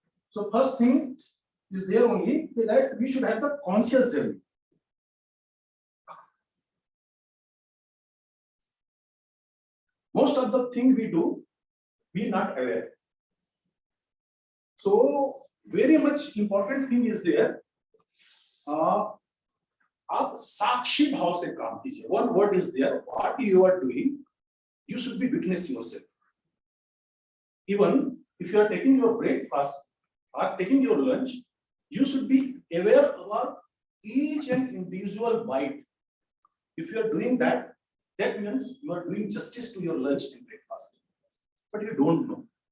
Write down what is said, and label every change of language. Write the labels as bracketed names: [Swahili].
[English] So first thing is there only that we should have the conscious journey. Most of the thing we do, we not aware. So very much important thing is there. [Hindi] आप साक्षी भाव से काम कीजिए. [English] One word is there. What you are doing, you should be witness yourself. Even if you are taking your breakfast or taking your lunch, you should be aware about each and individual bite. If you are doing that, that means you are doing justice to your lunch and breakfast. But you don't know.